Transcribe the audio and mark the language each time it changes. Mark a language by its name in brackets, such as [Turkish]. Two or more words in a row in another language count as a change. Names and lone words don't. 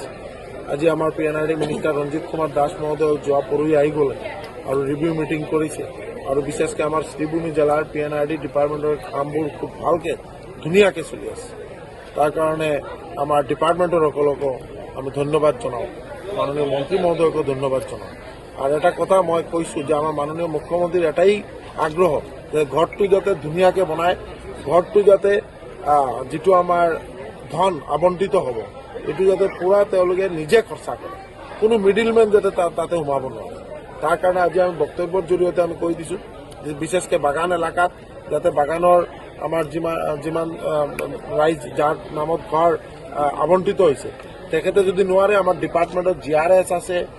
[Assamese] আজি আমার PNRD মিনিষ্টার রঞ্জিত কুমার দাস মহোদয় যোৱা পৰহি আহি গ'লে আৰু [English] রিভিউ মিটিং [Assamese] কৰিছে আৰু বিশেষকৈ আমাৰ শ্ৰীভূমি জিলাৰ PNRD ডিপার্টমেন্টের কামবোৰ খুব ভালকে ধুনীয়াকৈ চলি আছে। তাৰ কাৰণে আমাৰ ডিপার্টমেন্টের সকলকো আমি ধন্যবাদ জনাও, মাননীয় মন্ত্রী মহোদয়কো ধন্যবাদ জনাও। আর এটা কথা মই কৈছো যে আমার মাননীয় মুখ্যমন্ত্রীর এটাই আগ্রহ যে ঘরটো যাতে ধুনীয়াকৈ বনায়, ঘরটো যাতে যিটো আমাৰ ধন আবণ্টিত হ'ব এইটো যাতে পুৰা তেওঁলোকে নিজে খৰচা কৰে, কোনো মিডিলমেন যাতে তাতে সোমাব নোৱাৰে। তাৰ কাৰণে আজি আমি বক্তব্যৰ জৰিয়তে আমি কৈ দিছোঁ যে বিশেষকৈ বাগান এলেকাত যাতে বাগানৰ আমাৰ যিমান ৰাইজ যাৰ নামত ঘৰ আবণ্টিত হৈছে তেখেতে যদি নোৱাৰে আমাৰ ডিপাৰ্টমেণ্টত GRS আছে,